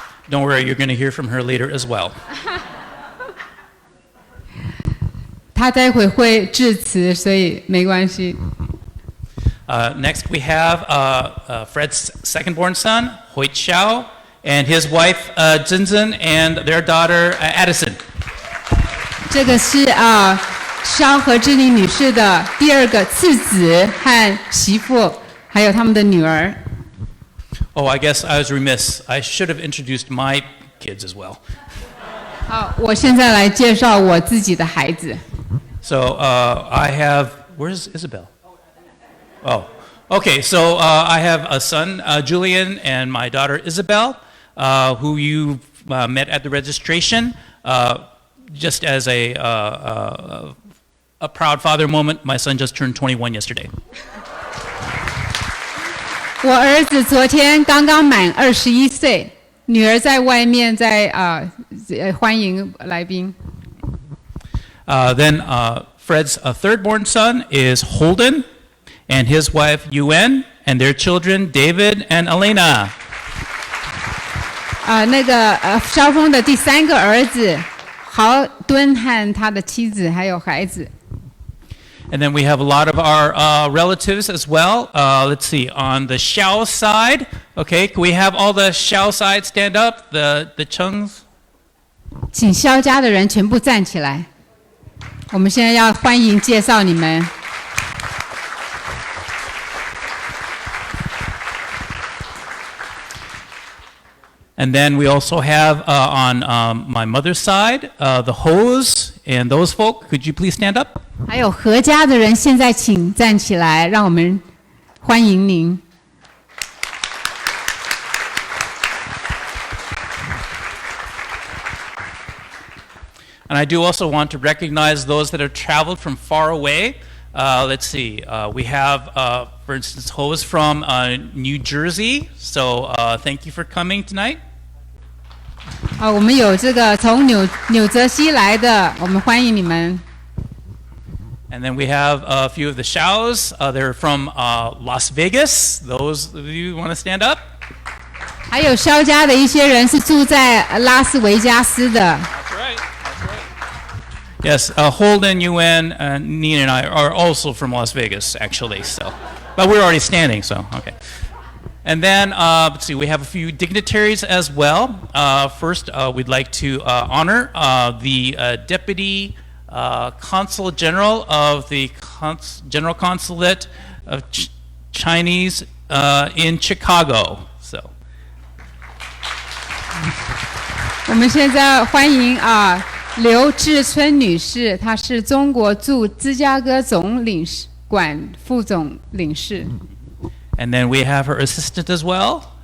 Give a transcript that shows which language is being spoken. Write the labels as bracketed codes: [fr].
[en] Don't worry, you're going to hear from her later as well. [zh] 她待会会致辞，所以没关系。 [en] Next, we have Fred's second-born son, Hsiao, and his wife, Zhenzhen, and their daughter, Addison. [zh] 这个是萧何之霓女士的第二个次子和媳妇，还有他们的女儿。 [en] Oh, I guess I was remiss. I should have introduced my kids as well. [zh] 好，我现在来介绍我自己的孩子。 [en] So I have, where's Isabel? Oh, Okay, so I have a son, Julian, and my daughter, Isabel, who you met at the registration. Just as a proud father moment, my son just turned 21 yesterday. [zh] 我儿子昨天刚刚满21岁，女儿在外面在欢迎来宾。 [en] Then Fred's third-born son is Holden, and his wife Yuen, and their children David and Elena. [zh] 那个萧峰的第3个儿子豪敦和他的妻子还有孩子。 [en] And then we have a lot of our relatives as well. Let's see, on the Hsiao side, okay, can we have all the Hsiao side stand up, the Chungs? [zh] 请萧家的人全部站起来。我们现在要欢迎介绍你们。 [en] And then we also have on my mother's side, the Hos and those folk. Could you please stand up? [zh] 还有何家的人，现在请站起来，让我们欢迎您。 [en] And I do also want to recognize those that have traveled from far away. Let's see, we have, for instance, Hos from New Jersey. So thank you for coming tonight. [zh] 我们有这个从纽泽西来的，我们欢迎你们。 [en] And then we have a few of the Hsiaos. They're from Las Vegas. Those of you want to stand up? [zh] 还有萧家的一些人是住在拉斯维加斯的。 [en] That's right. Yes, Holden, Yuen, Nina, and I are also from Las Vegas, actually. So, but we're already standing, so okay. And then, let's see, we have a few dignitaries as well. First, we'd like to honor the Deputy Consul General of the General Consulate of Chinese in Chicago. So, [zh] 我们现在欢迎刘志春女士，她是中国驻芝加哥总领事馆副总领事。 [en] And then we have her assistant as well.